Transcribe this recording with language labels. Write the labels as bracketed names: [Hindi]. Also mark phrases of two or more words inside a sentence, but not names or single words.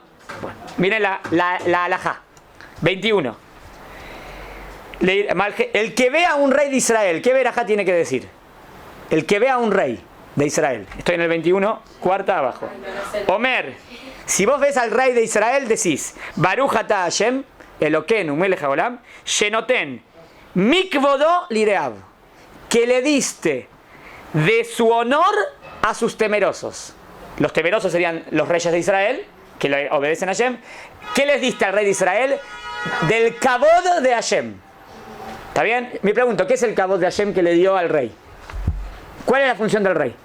[Spanish] Bueno, miren la alajá. 21. El que vea a un rey de Israel, ¿qué verajá tiene que decir? El que vea a un rey de Israel. Estoy en el 21, cuarta abajo. Omer, si vos ves al rey de Israel, decís, [Hebrew] ברוך אתה השם אלוקינו מלך העולם שנתן מכבודו ליראיו, [Spanish] que le diste de su honor a sus temerosos. Los temerosos serían los reyes de Israel, que le obedecen a Hashem. ¿Qué les diste al rey de Israel? Del kabod de Hashem. ¿Está bien? Me pregunto, ¿qué es el kabod de Hashem que le dio al rey? ¿Cuál es la función del rey?